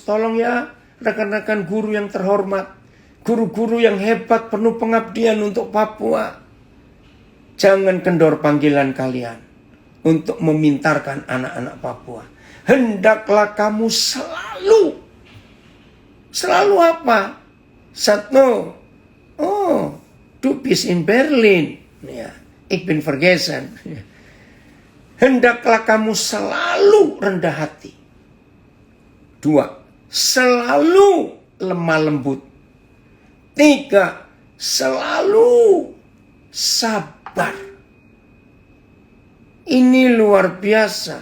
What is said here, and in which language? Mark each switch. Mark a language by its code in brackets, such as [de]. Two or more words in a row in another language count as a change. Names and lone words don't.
[id] Tolong ya rekan-rekan guru yang terhormat, guru-guru yang hebat penuh pengabdian untuk Papua. Jangan kendor panggilan kalian untuk memintarkan anak-anak Papua. Hendaklah kamu selalu. Selalu apa? Satu, [de] oh, du bist in Berlin. Ya, ich bin vergessen. [id] Hendaklah kamu selalu rendah hati. 2, selalu lemah lembut. 3, selalu sabar. Ini luar biasa.